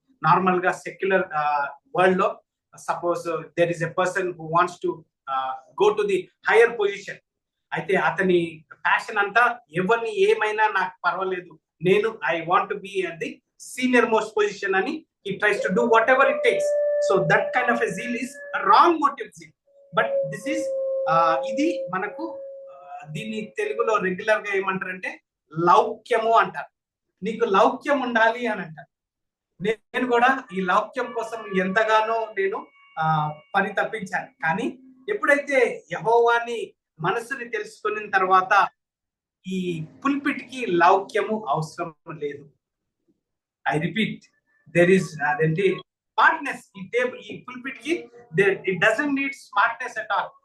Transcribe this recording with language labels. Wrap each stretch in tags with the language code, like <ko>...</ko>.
<en>normal గా secular world లో suppose there is a person who wants to go to the higher position,</en> <te>అయితే అతని passion అంతా ఎవరిని ఏమైనా నాకు పర్వాలేదు, నేను</te> <en>I want to be at the senior most position</en> <te>అని</te> <en>he tries to do whatever it takes. So that kind of a zeal is a wrong motive zeal. But this is</en> <te>ఇది మనకు దీన్ని తెలుగులో రెగ్యులర్ గా ఏమంటారంటే లౌక్యము అంటారు. నీకు లౌక్యం ఉండాలి అని అంటారు. నేను కూడా ఈ లౌక్యం కోసం ఎంతగానో నేను పని తప్పించాను. కానీ ఎప్పుడైతే యెహోవాని మనసుని తెలుసుకున్న తర్వాత ఈ పుల్పిట్ కి లౌక్యము అవసరం లేదు.</te> <en>I repeat, there is smartness.</en> <te>ఈ పుల్పిట్ కి</te> <en>it doesn't need smartness at all.</en>